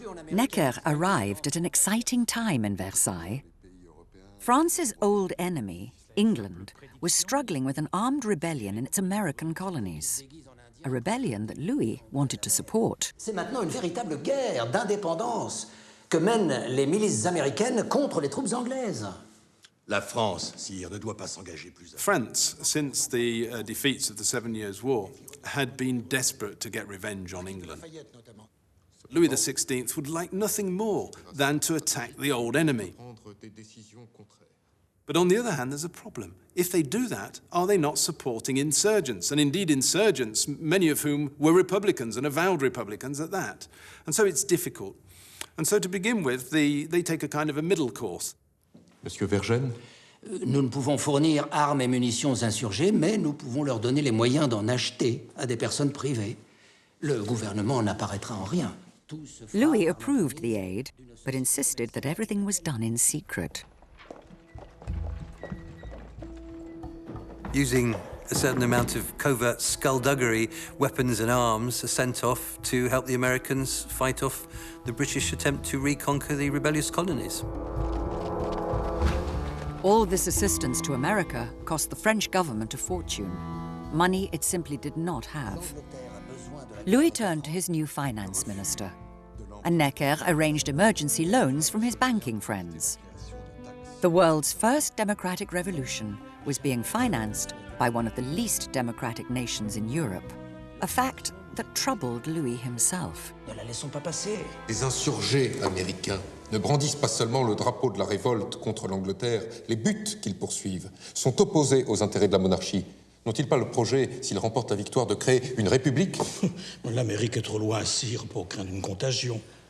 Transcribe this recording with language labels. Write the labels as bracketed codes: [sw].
[en] Necker arrived at an exciting time in Versailles. France's old enemy, England, was struggling with an armed rebellion in its American colonies. A rebellion that Louis wanted to support. [fr] C'est maintenant une véritable guerre d'indépendance que mènent les milices américaines contre les troupes anglaises. La France, sire, ne doit pas s'engager plus. [en] France, since the defeats of the 7 Years' War, had been desperate to get revenge on England. Louis XVI would like nothing more than to attack the old enemy. But on the other hand, there's a problem. If they do that, are they not supporting insurgents? And indeed insurgents, many of whom were Republicans and avowed Republicans at that. And so it's difficult. And so to begin with, they take a kind of a middle course. [fr] Monsieur Vergennes? Nous ne pouvons fournir armes et munitions aux insurgés, mais nous pouvons leur donner les moyens d'en acheter à des personnes privées. Le gouvernement n'apparaîtra en rien. [en] Louis approved the aid, but insisted that everything was done in secret. Using a certain amount of covert skullduggery, weapons and arms are sent off to help the Americans fight off the British attempt to reconquer the rebellious colonies. All this assistance to America cost the French government a fortune, money it simply did not have. Louis turned to his new finance minister, and Necker arranged emergency loans from his banking friends. The world's first democratic revolution was being financed by one of the least democratic nations in Europe, a fact that troubled Louis himself. [fr] Ne la laissons pas passer. Les insurgés américains ne brandissent pas seulement le drapeau de la révolte contre l'Angleterre. Les buts qu'ils poursuivent sont opposés aux intérêts de la monarchie. N'ont-ils pas le projet, s'ils remportent la victoire, de créer une république? L'Amérique est trop loin, sire, pour craindre une contagion.